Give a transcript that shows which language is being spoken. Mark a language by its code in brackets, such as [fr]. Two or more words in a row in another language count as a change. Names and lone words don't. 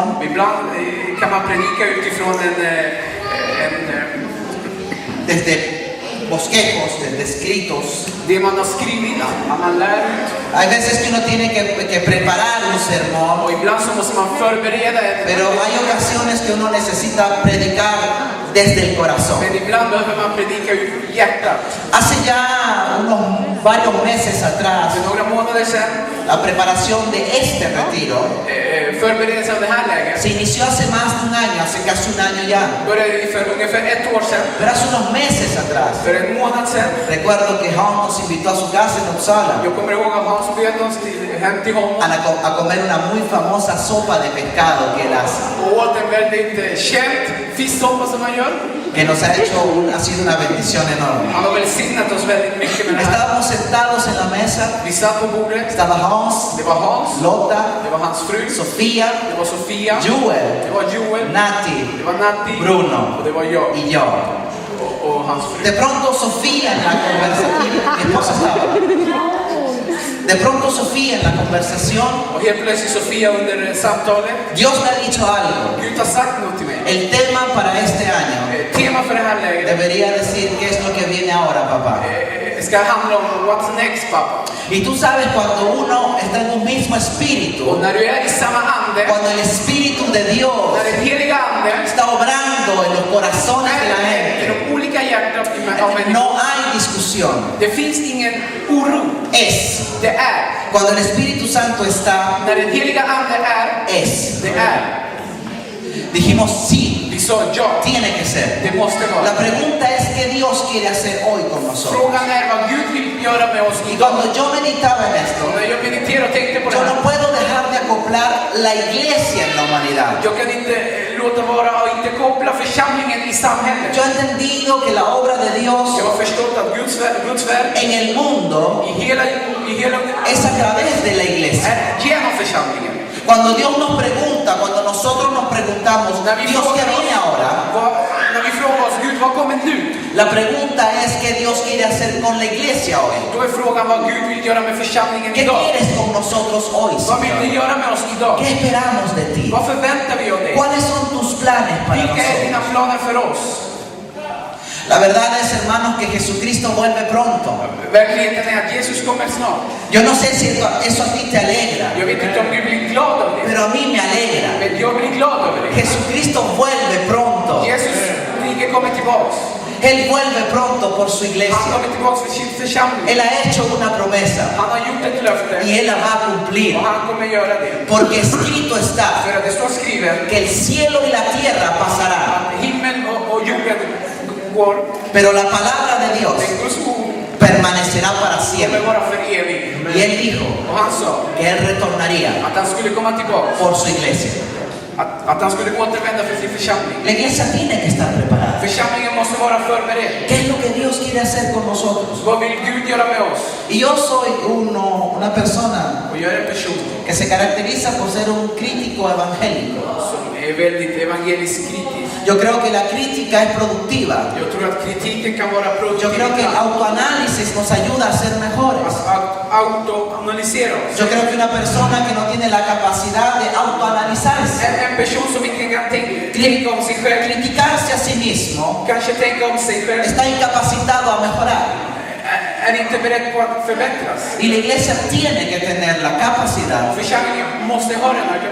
[sv] Ibland kan man predika utifrån [es] Desde bosquejos, desde escritos. [sv] det man har skrivit, att man lär ut. [es] Hay veces que uno tiene que preparar un sermón. [sv] Och ibland så måste man förbereda [es] Pero hay ocasiones que uno necesita predicar desde el corazón. [sv] Men ibland behöver man predika ur hjärtat. [es] Hace ya varios meses atrás, [sv] För några månader sedan, [es] la preparación de este retiro [sv] förberedelsen av det här läget, [es] se inició hace más de un año, hace casi un año ya. [sv] började för ungefär ett år sedan. [es] Pero hace unos meses atrás, [sv] För en månad sedan. [es] recuerdo que Hans nos invitó a su casa en Uppsala [sv] Jag kommer ihåg att Hans bjöd oss hem till honom [es] a comer una muy famosa sopa de pescado que él hace, [sv] och åt en väldigt känd fisksoppa som han gör. [es] que nos ha sido una bendición enorme. [sv] Han har välsignat oss väldigt mycket med det här. [es] Estábamos sentados en la mesa, [sv] Vi satt på bordet. [es] estaba Hans, [sv] Det var Hans, Lotta, det var hans fru, Sofía, det var Sofia, Joel, det var Joel, Nati, det var Natti Bruno och det var jag [es] y yo. [sv] och hans fru. [es] De pronto Sofía en la conversación, mi esposa estaba. De pronto Sofía en la conversación, [sv] Och helt plötsligt Sofia under samtalet, [es] Dios me ha dicho algo. [sv] Gud har sagt något till mig. [es] El tema para este año [sv] Tema för det här läget [es] debería decir qué es lo que viene ahora, papá. [sv] ska handla om [en] what's next, [sv] pappa. [es] Y tú sabes cuando uno está en un mismo [sv] Och [es] espíritu, [sv] när du är i samma ande, [es] cuando el espíritu de Dios [sv] när den heliga ande [es] está obrando en los corazones de la [sv] är i [es] gente, [sv] de olika hjärtan av människor. [es] no hay discusión. [sv] Det finns ingen oro. [es] Es. [sv] Det är. [es] Cuando el Espíritu Santo está, [sv] När den heliga ande är, [es] es. [sv] det är. [es] Dijimos sí, [sv] Vi sa ja, [es] tiene que ser. [sv] det måste [es] La [sv] vara. [es] pregunta es qué Dios quiere hacer hoy con nosotros. [sv] Frågan är vad Gud vill göra med oss [es] Y [sv] idag. [es] cuando yo meditaba en esto, [sv] Och när jag mediterade och tänkte på det [es] yo [sv] här, [es] no puedo dejar de acoplar la iglesia en la humanidad. [sv] jag kan inte låta vara och inte koppla församlingen i samhället. [es] Yo he entendido que la obra de Dios [sv] Jag har förstått att Guds verk [es] en el mundo [sv] i hela [es] es a través de la iglesia. [sv] är genom församlingen. [es] Cuando Dios nos pregunta, cuando nosotros nos preguntamos, Dios, ¿qué viene ahora? [sv] När vi frågar oss, Gud, vad kommer nu? [es] La pregunta es qué Dios quiere hacer con la iglesia hoy. [sv] Då är frågan vad Gud vill göra med församlingen [es] ¿Qué [sv] idag. [es] quieres con nosotros hoy, [sv] Vad vill du [es] Señor? [sv] göra med oss idag? [es] ¿Qué esperamos de ti? [sv] Vad förväntar vi av dig? [es] ¿Cuáles son tus planes para [sv] Vilka är dina [es] nosotros? [sv] planer för oss? [es] La verdad es, hermanos, que Jesucristo vuelve pronto. [sv] Verkligheten är att Jesus kommer snart. [es] Yo no sé si eso a ti te alegra, [sv] Jag vet inte om du blir glad av det. [es] pero a mí me alegra. [sv] Men jag blir glad över det. [es] Jesucristo vuelve pronto. [sv] Jesus rike kommer tillbaks. [es] Él vuelve pronto por su [sv] Han [es] iglesia. [sv] kommer tillbaks för sin församling. [es] Él ha hecho una promesa [sv] Han har gjort ett löfte [es] y Él la va a cumplir. [sv] och han kommer göra det. [es] Porque escrito está [sv] För att det står skrivet [es] que el cielo y la tierra pasarán, [sv] att himmel och jorden går. [es] pero la palabra de Dios [sv] Men Guds ord [es] permanecerá para [sv] kommer [es] siempre. [sv] vara för evigt. [es] Y Y él dijo [sv] Och han sa [es] que él retornaría [sv] att han skulle komma tillbaka. [es] por su iglesia. [sv] Att han skulle återvända för sin församling. [es] La iglesia tiene que estar preparada. [sv] Församlingen måste vara förberedd. [es] ¿Qué es lo que Dios quiere hacer con nosotros? [sv] Vad vill Gud göra med oss? [es] Y yo soy una persona [sv] Och jag är en person [es] que se caracteriza por ser un crítico evangélico. [sv] som är väldigt evangeliskt kritisk. [es] Yo creo que la crítica es productiva. [sv] Jag tror att kritiken kan vara [es] Yo creo que el [sv] produktiv. [es] autoanálisis nos ayuda a ser mejores. [sv] Att autoanalysera oss. [es] Yo creo que una persona que no tiene la capacidad de autoanalizarse, [sv] En person som inte kan tänka om sig själv, [es] criticarse a sí mismo, [sv] kanske tänka om sig själv, [es] está incapacitado a mejorar. [sv] är inte beredd på att förbättras. [es] Y la iglesia tiene que tener la capacidad [sv] Församlingen måste ha den här